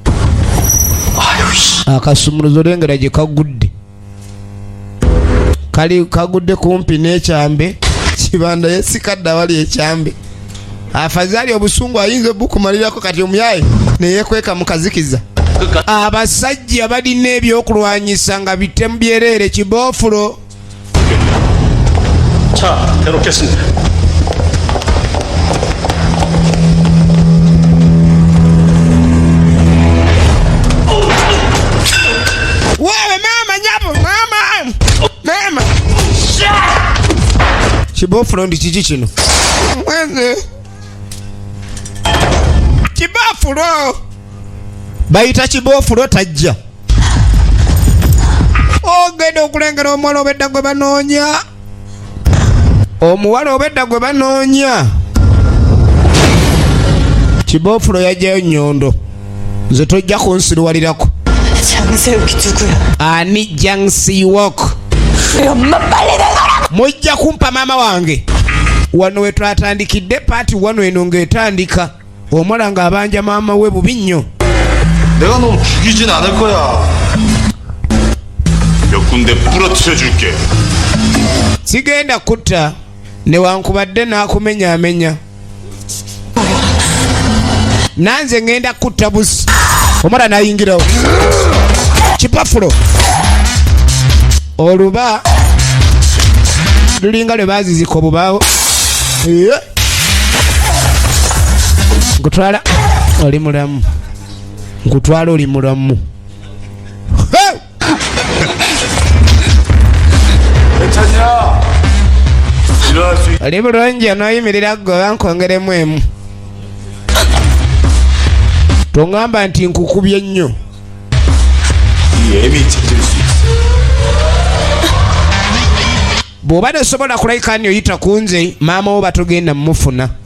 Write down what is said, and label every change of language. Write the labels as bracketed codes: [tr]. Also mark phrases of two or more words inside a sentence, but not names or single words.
[lg] akasumuluzo lengera gye kagudde kali kagudde kumpi n'ekyambe. kibanda yesikadde awali ekyambe. afazaali obusungu ayinza obukumalirako kati omuyaye neyekweka mukazikiza. abasajja balina ebyokulwanyisa nga bitemu byereere kiboofulo. [ko] 자 해놓겠습니다. [lg] wewe mama nyapo mama kiboofulo ndi kiki kino mweze kiboofulo bayita kiboofulo tajja. ogenda okulengera omuwala obedda gwe banoonya. omuwala obedda gwe banoonya. kiboofulo yajjayo nnyondo. nze tojja kunsiruwalirako. [ko] 장세욱이 누구야? [lg] ani Jangsiwok. [ko] 우리 엄마 빨리 나가라. [lg] mujja kumpa maama wange. wano we twatandikidde paati wano eno ng'etandika. omuwala ng'abanja maama we bubi nnyo. [ko] 내가 너 죽이진 않을 거야. 몇 군데 부러뜨려 줄게. [lg] sigenda kutta newankubadde n'akumenyaamenya. nanze ngenda kutta busi. omwana n'ayingirawo. kipafulo oluba lulinga lwe baazizika obubaawo. nkutwala oli mulamu. nkutwala oli mulamu. [ko] 괜찮냐? 일어날 수 있... [lg] oli bulungi onooyimirira gwe bankongeremu emu. tongamba nti nkukubye nnyo. bw'oba tosobola kulayika nyo yita ku nze maama wo batogenda mufuna.